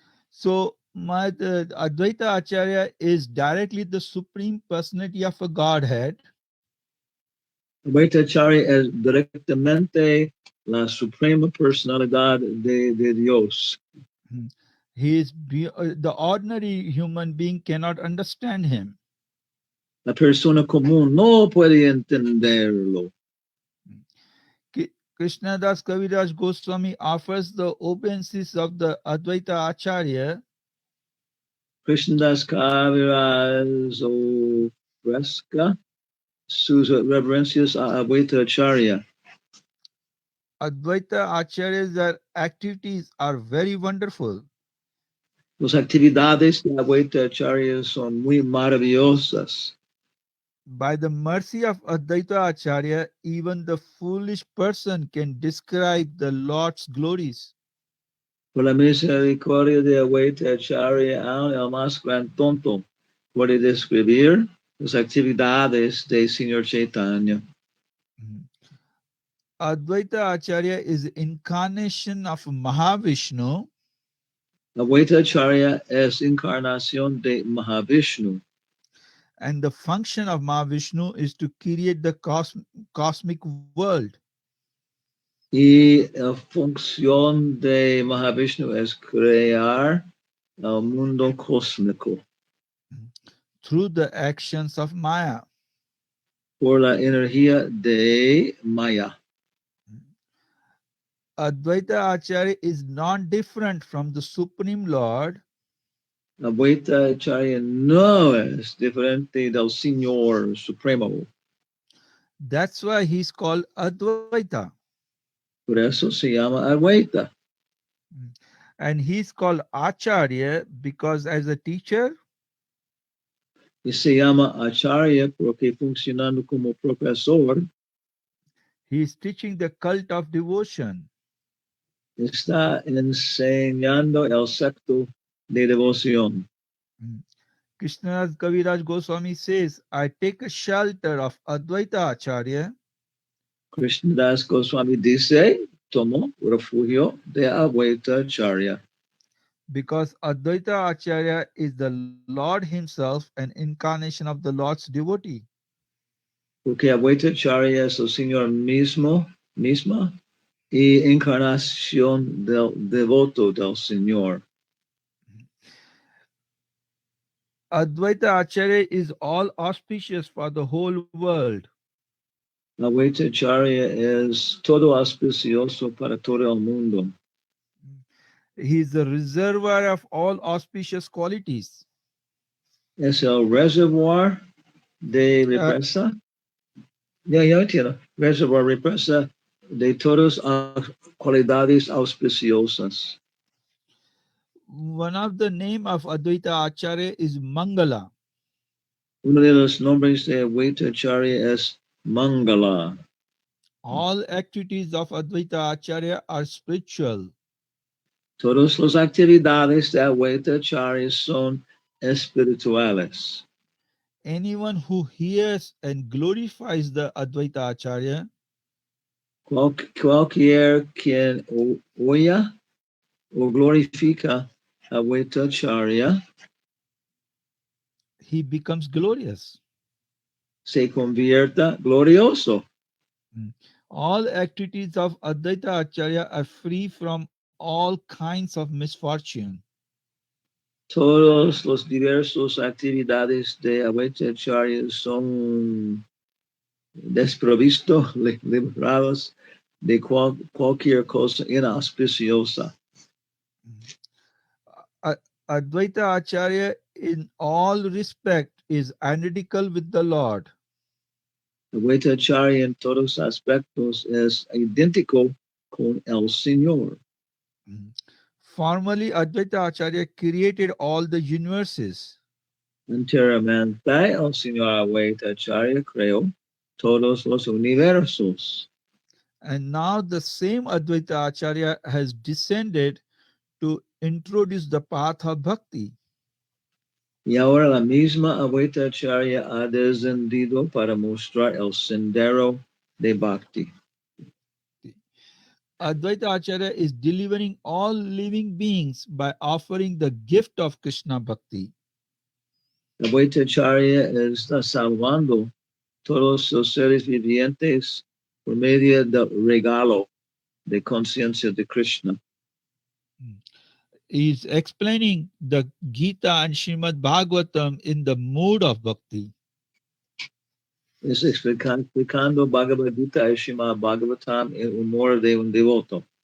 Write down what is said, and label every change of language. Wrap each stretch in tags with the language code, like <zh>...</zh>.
<en>So my Advaita Acharya is directly the supreme personality of a Godhead.</en> <es>Advaita Acharya es directamente la suprema personalidad de Dios. Mm.</es> <en>He is the ordinary human being cannot understand him.</en> <es>La persona común no puede entenderlo.</es> <en>Krishna Das Kaviraj Goswami offers the obeisances of the Advaita Acharya.</en> <es>Krishnadas Kaviraj ofrezca sus reverencias a Advaita Acharya.</es> <en>Advaita Acharya's activities are very wonderful.</en> <es>Las actividades de Advaita Acharya son muy maravillosas.</es> <en>By the mercy of Advaita Acharya, even the foolish person can describe the Lord's glories.</en> <es>Por la misericordia de Advaita Acharya, aun el más gran tonto puede describir las actividades de Señor Chaitanya.</es> <en>Mhm. Advaita Acharya is incarnation of Mahavishnu,</en> <es>Advaita Acharya es encarnación de Mahavishnu.</es> <en>and the function of Mahavishnu is to create the cosmic world.</en> <es>Y la función de Mahavishnu es crear el mundo cósmico</es> <en>Through the actions of Maya.</en> <es>por la energía de Maya.</es> <en>Advaita Acharya is non different from the Supreme Lord.</en> <es>Advaita Acharya no es diferente del Señor Supremo.</es> <en>That's why he's called Advaita.</en> <es>Por eso se llama Advaita.</es> <en>And he's called Acharya because as a teacher,</en> <es>Y se llama Acharya porque funcionando como profesor</es> <en>he is teaching the cult of devotion.</en> <es>está enseñando el secto de devoción.</es> <en>Krishnadas Kaviraj Goswami says, I take a shelter of Advaita Acharya</en> <es>Krishnadas Goswami dice, tomo refugio de Advaita Acharya.</es> <en>because Advaita Acharya is the Lord himself, an incarnation of the Lord's devotee.</en> <es>Porque Advaita Acharya es el Señor misma, y encarnación del devoto del Señor.</es> <en>Advaita Acharya is all auspicious for the whole world.</en> <es>Advaita Acharya es todo auspicioso para todo el mundo.</es> <en>He is the reservoir of all auspicious qualities.</en> <es>Es el reservoir de Uh, represa. Ya entiendo. Reservoir represa de todas las cualidades auspiciosas.</es> <en>one of the name of Advaita Acharya is Mangala.</en> <es>Uno de los nombres de Advaita Acharya es Mangala.</es> <en>All activities of Advaita Acharya are spiritual.</en> <es>Todas las actividades de Advaita Acharya son espirituales.</es> <en>Anyone who hears and glorifies the Advaita Acharya</en> <es>Cualquier quien oya o glorifica Advaita Acharya</es> <en>he becomes glorious.</en> <es>se convierta glorioso. Mm.</es> <en>All activities of Advaita Acharya are free from all kinds of misfortune.</en> <es>Todos los diversos actividades de Advaita Acharya son desprovistos, librados de cualquier cosa inauspiciosa.</es> <en>A- Advaita Acharya, in all respect, is identical with the Lord.</en> <es>Advaita Acharya en todos aspectos es idéntico con el Señor. Mm.</es> <en>Formerly, Advaita Acharya created all the universes,</en> <es>Anteriormente, el Señor Advaita Acharya creó todos los universos.</es> <en>and now the same Advaita Acharya has descended to introduce the path of bhakti.</en> <es>Y ahora la misma Advaita Acharya ha descendido para mostrar el sendero de Bhakti.</es> <en>Advaita Acharya is delivering all living beings by offering the gift of Krishna Bhakti.</en> <es>Advaita Acharya está salvando todos los seres vivientes por medio del regalo de conciencia de Krishna.</es> <en>He is explaining the Gita and Srimad Bhagavatam in the mood of bhakti.</en> <es>Es explicando Bhagavad Gita y Srimad Bhagavatam en humor de un devoto.</es>